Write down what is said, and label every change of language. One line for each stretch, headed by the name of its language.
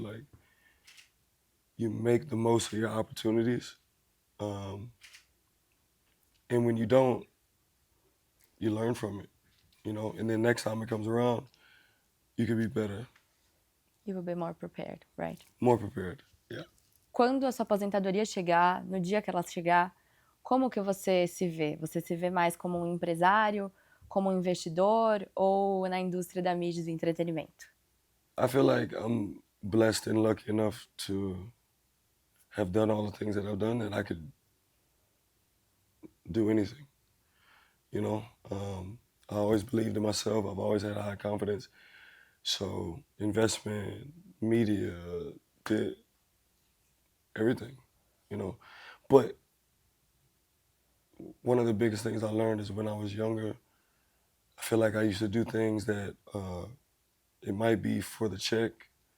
English: Like, you make the most of your opportunities. And when you don't, you learn from it, and then next time it comes around, you can be better. You will be more prepared, right? More prepared, yeah.
Portuguese: Quando a sua aposentadoria chegar, no dia que ela chegar, como que você se vê? Você se vê mais como um empresário, como um investidor ou na indústria da mídia e do entretenimento?
English: I feel like I'm blessed and lucky enough to have done all the things that I've done, that I could do anything. I always believed in myself. I've always had high confidence. So investment, media, everything, But one of the biggest things I learned is when I was younger, I feel like I used to do things that it might be for the check.